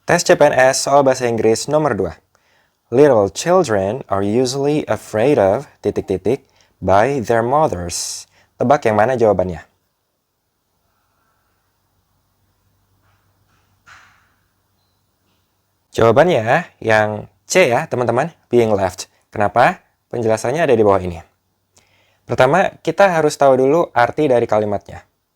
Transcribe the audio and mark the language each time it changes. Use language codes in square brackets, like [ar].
[id] Tes CPNS soal bahasa Inggris nomor 2. [en] Little children are usually afraid of ... by their mothers. [id] Tebak yang mana jawabannya? Jawabannya yang C ya, teman-teman. Being left. Kenapa? Penjelasannya ada di bawah ini. Pertama, kita harus tahu dulu arti dari kalimatnya.